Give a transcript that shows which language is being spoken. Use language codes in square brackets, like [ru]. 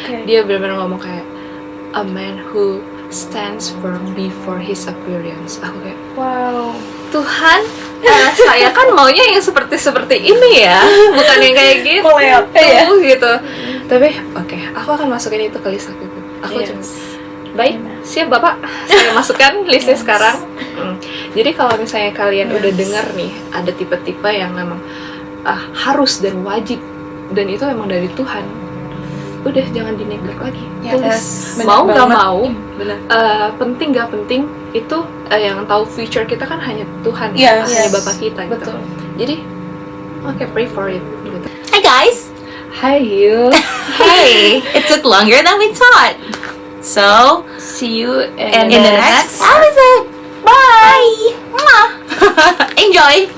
[id] Dia benar-benar ngomong kayak, [en] a man who stands firm before his appearance. [id] Aku kayak, wow, Tuhan, saya kan maunya yang seperti ini ya, bukan yang kayak gitu, gitu. Tapi oke, aku akan masukin itu ke list aku. Aku cuma, baik, siap Bapak, saya masukkan listnya sekarang. Jadi kalau misalnya kalian udah dengar nih, ada tipe-tipe yang memang harus dan wajib, dan itu emang dari Tuhan, udah jangan di-neglect lagi. Tulis mau nggak mau, penting nggak penting, itu yang tahu future kita kan hanya Tuhan, hanya Bapak kita gitu. Jadi [en] pray for it gitu. Hi guys. Hi you. Hey, it took longer than we thought. So See you in the next episode. Bye. Enjoy.